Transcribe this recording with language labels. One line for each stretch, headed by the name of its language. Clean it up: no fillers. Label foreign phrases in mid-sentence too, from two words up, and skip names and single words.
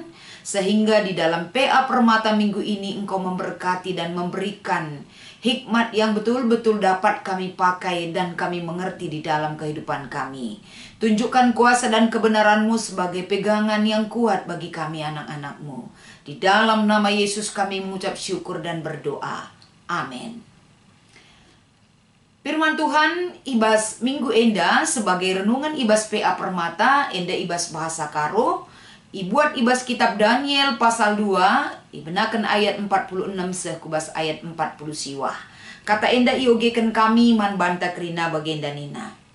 Indonesian: Sehingga di dalam PA Permata minggu ini Engkau memberkati dan memberikan hikmat yang betul-betul dapat kami pakai dan kami mengerti di dalam kehidupan kami. Tunjukkan kuasa dan kebenaran-Mu sebagai pegangan yang kuat bagi kami anak-anak-Mu. Di dalam nama Yesus kami mengucap syukur dan berdoa. Amin.
Batak Karo: Firman Tuhan ibas Minggu Enda
Indonesian: sebagai renungan
Batak Karo: ibas PA Permata, Enda ibas bahasa Karo, ibuat ibas kitab Daniel pasal 2, ibenakan ayat 46 sekubas ayat 40 siwah. Kata Enda iogekan kami man banta kerina bagenda nina.